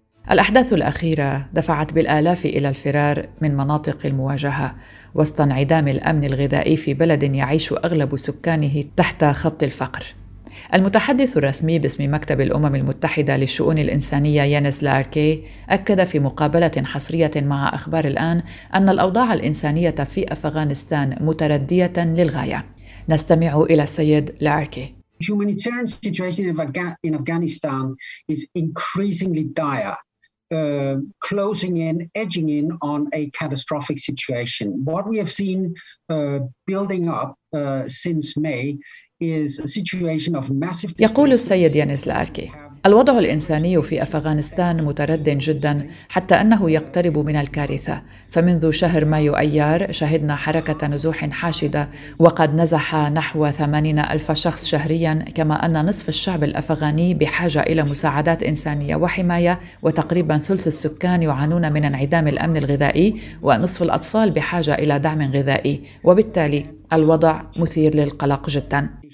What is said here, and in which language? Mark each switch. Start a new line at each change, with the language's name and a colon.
Arabic: الأحداث الأخيرة دفعت بالآلاف إلى الفرار من مناطق المواجهة، وسط انعدام الأمن الغذائي في بلد يعيش أغلب سكانه تحت خط الفقر. المتحدث الرسمي باسم مكتب الأمم المتحدة للشؤون الإنسانية يانس لاركي أكد في مقابلة حصرية مع أخبار الآن أن الأوضاع الإنسانية في أفغانستان متردية للغاية. نستمع إلى السيد لاركي.
English: Humanitarian situation in Afghanistan is increasingly dire, closing in, edging in on a catastrophic situation. What we have seen building up since May is a situation of massive.
Arabic: يقول السيد يانس لاركي: الوضع الإنساني في أفغانستان متردد جداً، حتى أنه يقترب من الكارثة. فمنذ شهر مايو أيار شهدنا حركة نزوح حاشدة، وقد نزح نحو 80,000 شخص شهرياً، كما أن نصف الشعب الأفغاني بحاجة إلى مساعدات إنسانية وحماية، وتقريباً ثلث السكان يعانون من انعدام الأمن الغذائي، ونصف الأطفال بحاجة إلى دعم غذائي، وبالتالي الوضع مثير للقلق جداً.